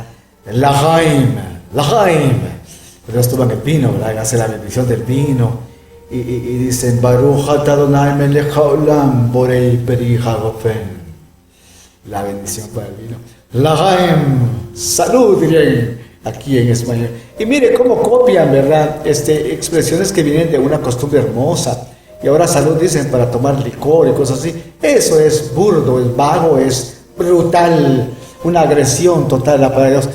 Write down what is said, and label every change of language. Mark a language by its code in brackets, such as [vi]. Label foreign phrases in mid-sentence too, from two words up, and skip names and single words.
[es] Lahaim. Pero estuvo en el vino, ¿verdad? Hace la bendición del vino y dicen [he] ברוך אתה אדוני מלך העולם בורא פרי הגפן. [es] La bendición para el vino. Lahaim, salud, dirían aquí en español. Y mire cómo copian, ¿verdad? Expresiones que vienen de una costumbre hermosa. Y ahora salud dicen para tomar licor y cosas así. Eso es burdo, es vago, es brutal, una agresión total a la palabra de Dios.